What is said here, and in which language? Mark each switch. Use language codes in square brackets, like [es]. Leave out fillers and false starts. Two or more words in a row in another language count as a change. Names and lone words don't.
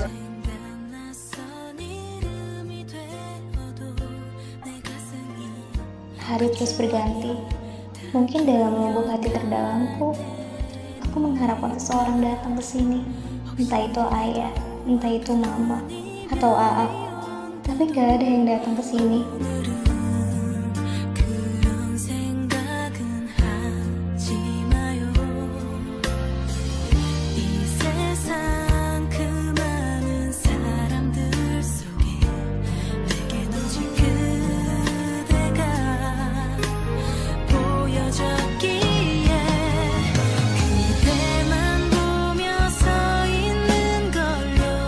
[id] Hari terus berganti. Mungkin dalam lubuk hati terdalamku, aku mengharapkan seseorang datang ke sini. Entah itu ayah, entah itu mama, atau AA. Tapi gak ada yang datang ke sini. [ko] 그런 생각은 하지 마요. 이 세상 그 많은 사람들 속에 내겐 오직 그대가 보여졌기에 그대만 보며 서 있는 걸요.